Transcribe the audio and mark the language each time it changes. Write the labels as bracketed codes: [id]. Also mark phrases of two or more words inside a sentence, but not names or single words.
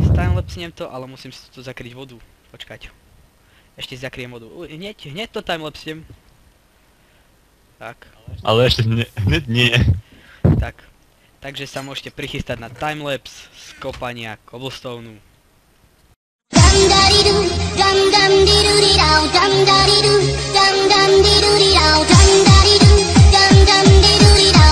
[sk] Timelapsnem to, ale musím si tu zakryť vodu. Počkať. Ešte si zakriem vodu. Hneď to timelapsnem. Tak. Ale ešte hneď nie. Tak. Takže sa môžete prichystať na timelapse z kopania cobblestoneu. Dum da di doo, dum dum di doo di dow, dum da di doo, dum dum di doo di dow, dum da di doo, dum dum di doo di